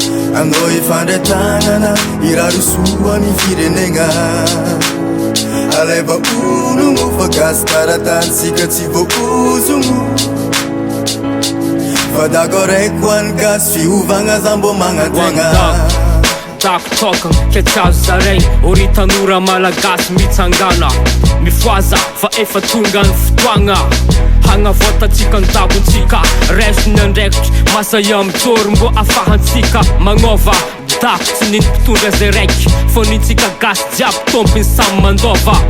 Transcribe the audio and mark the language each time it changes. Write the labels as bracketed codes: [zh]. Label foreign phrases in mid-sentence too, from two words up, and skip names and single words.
[mg] Anao ifandray tagnana, irary soa ny firenegna. Aleva ologno fa gasy taratany, tsika tsy voaozogno. Fa dako raiko ho an'ny gasy fiovagna za mbô magnantegna. [en] One dog, dog talking, [mg] ketsazo zaray. Ori tanora malagasy mitsangana. Mifoaza fa efa tonga ny fotoagna. Hagnavoatantsika ny dagontsika. Raisiny andraikitry, masa ihany mitsory mbô afahantsika magnova. Dako tsy niny mpitondra zay raiky, fô nintsika gasy jiaby tompony samy mandova.